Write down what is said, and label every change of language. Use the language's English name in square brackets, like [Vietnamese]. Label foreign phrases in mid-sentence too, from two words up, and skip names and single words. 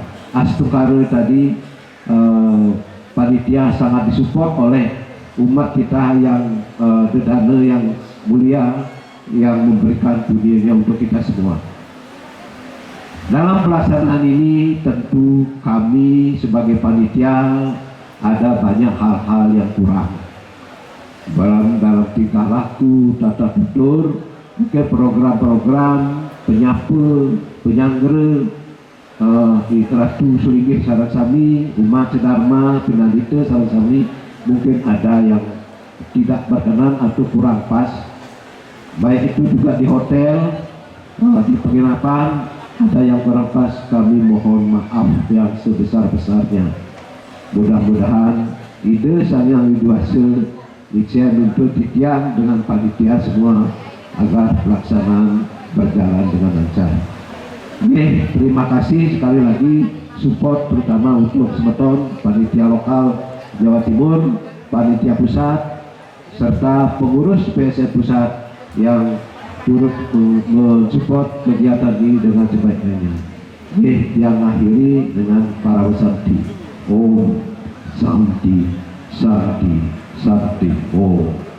[Indonesian] Astungkara tadi panitia sangat disupport oleh umat kita yang dedana yang mulia yang memberikan dunianya untuk kita semua. Dalam pelaksanaan ini tentu kami sebagai panitia ada banyak hal-hal yang kurang dalam tingkah laku, tata tutur, mungkin program-program penyapu, penyanggere, [Balinese] ikratu sulinggih sareng sami, [Indonesian] umat sedharma, [Balinese] pinandita sareng sami, [Indonesian] mungkin ada yang tidak berkenan atau kurang pas. Baik itu juga di hotel, di penginapan, ada yang kurang pas, kami mohon maaf yang sebesar-besarnya. Mudah-mudahan ide saya yang hasil saya nuntut titian dengan panitia semua agar pelaksanaan berjalan dengan lancar. Oke, terima kasih sekali lagi support terutama untuk semeton panitia lokal Jawa Timur, panitia pusat serta pengurus PSN pusat yang turut mensupport kegiatan ini dengan sebaik-baiknya. Oke, yang akhiri dengan para Santi. [Sanskrit] Om Santi Santi Santi. Oh,